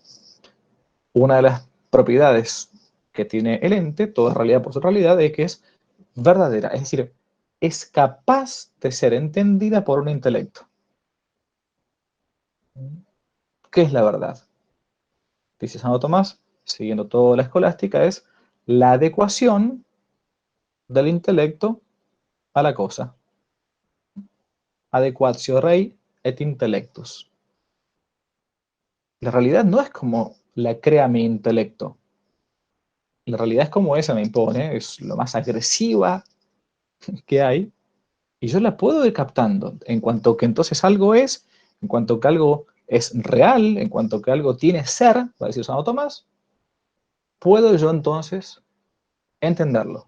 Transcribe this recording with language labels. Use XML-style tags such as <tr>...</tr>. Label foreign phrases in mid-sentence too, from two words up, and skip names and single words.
<es>Una de las propiedades que tiene el ente, toda realidad por su realidad, es que es verdadera, es decir, es capaz de ser entendida por un intelecto. ¿Qué es la verdad? Dice Santo Tomás, siguiendo toda la escolástica, es la adecuación del intelecto a la cosa.</es> <la>Adequatio rei et intellectus.</la> <es>La realidad no es como la crea mi intelecto. La realidad es como esa me impone, es lo más agresiva que hay, y yo la puedo ir captando en cuanto que entonces algo es, en cuanto que algo es real, en cuanto que algo tiene ser, va a decir Santo Tomás, puedo yo entonces entenderlo.</es>